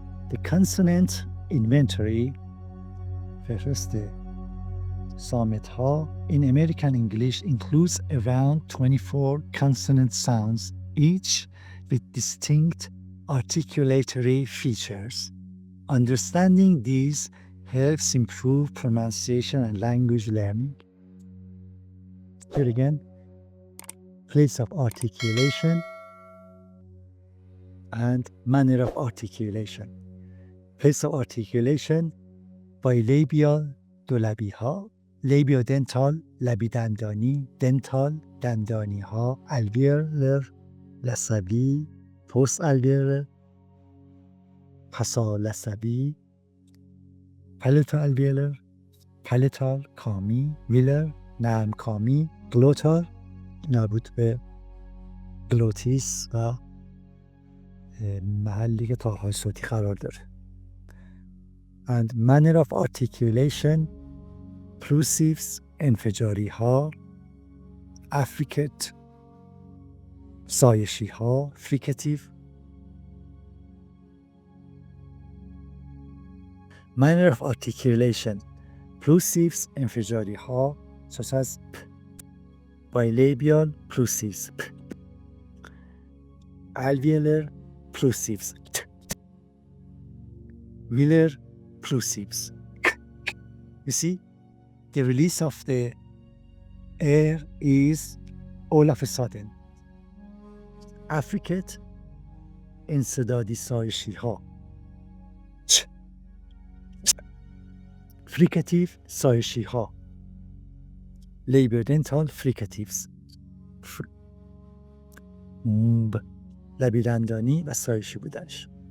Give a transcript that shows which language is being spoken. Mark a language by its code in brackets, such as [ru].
[en] The consonant inventory [fa] فهرست صامت ها [en] in American English includes around 24 consonant sounds, each with distinct articulatory features. Understanding these helps improve pronunciation and language learning. Here again, place of articulation and manner of articulation. Place of articulation bilabial دولبی ها، labiodental لبی دندانی، dental دندانی ها، alveolar لثوی، post alveolar [fa] پسا لثوی، palatal alveolar palatal کامی، velar نرم کامی، glottal مربوط به گلوتیس و محلی که تاهای صوتی قرار داره. [en] And manner of articulation plosives انفجاری ها، affricate سایشی ها، fricative. Manner of articulation plosives انفجاری ها such as p, bilabial plosives p, alveolar plosives t, velar plosives k. You see, the release of the air is all of a sudden. [fa] Affricate انسدادی سایشی ها چ. fricative سایشی ها labiodental fricatives لبی دندانی و سایشی بودنش.